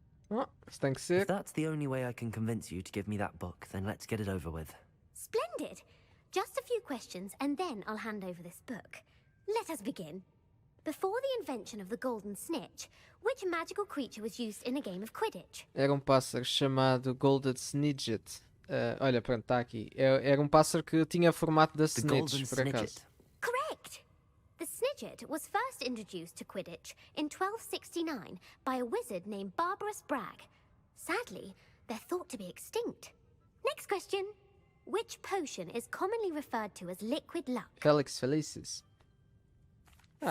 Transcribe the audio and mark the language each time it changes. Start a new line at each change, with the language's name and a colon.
Portuguese: Oh, isso tem que ser.
English: If that's the only way I can convince you to give me that book, then let's get it over with. Splendid! Just a few questions and then I'll hand over this book. Let us begin. Before the invention of the golden snitch, which magical creature was used in a game of Quidditch?
Portuguese: Era um pássaro chamado Golden Snidget. Olha, pronto, está aqui. Era um pássaro que tinha formato da
English: The Golden
Portuguese: Snitch, por acaso.
English: Snidget. Correct! The Snidget was first introduced to Quidditch in 1269 by a wizard named Barbarous Bragg. Sadly, they're thought to be extinct. Next question. Which potion is commonly referred to as liquid luck? Felix Felicis. Ah,